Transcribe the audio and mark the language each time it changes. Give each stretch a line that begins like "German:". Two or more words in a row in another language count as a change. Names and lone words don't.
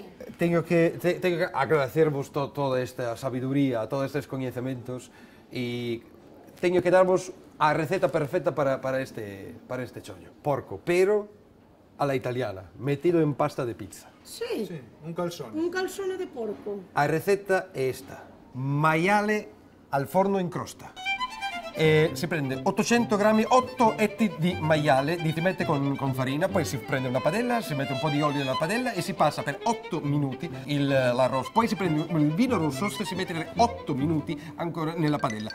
Galician: Teño que agradecervos toda esta sabiduría, todos estes coñecementos e teño que darvos a receta perfecta para este chollo. Porco, pero a la italiana, metido en pasta de pizza. Sí. Un calzón. Un calzone de porco. A receta é esta:
Italian: maiale al forno in crosta. Si prende 800 grammi, 8 etti di maiale, li si mette con farina, poi si prende una padella, si mette un po' di olio nella padella e si passa per 8 minuti l'arroz. Poi si prende il vino rosso, si mette per 8 minuti ancora nella padella.